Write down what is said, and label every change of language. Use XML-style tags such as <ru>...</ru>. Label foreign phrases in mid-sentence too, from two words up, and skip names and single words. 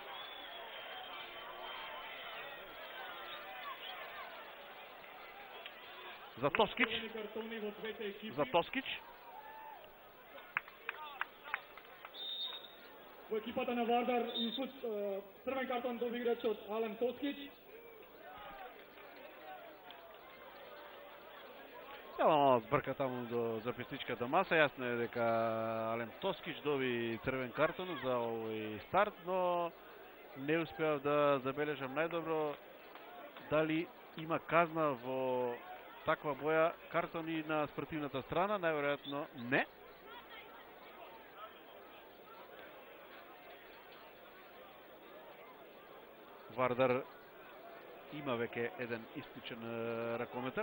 <mk>За Тоскич. За Тоскич. Во екипата на Вардар црвен картон доби играчот Ален Тоскич. Мало збрка тамо до записничката маса.</mk> <sr>Jasno je</sr> <mk>дека Ален Тоскич доби црвен картон за овој старт, но не успеав да забележам најдобро дали има казна во таква боја картони на спортивната страна. Најверојатно не. Вардар има веќе еден исклучен ракометар.</mk>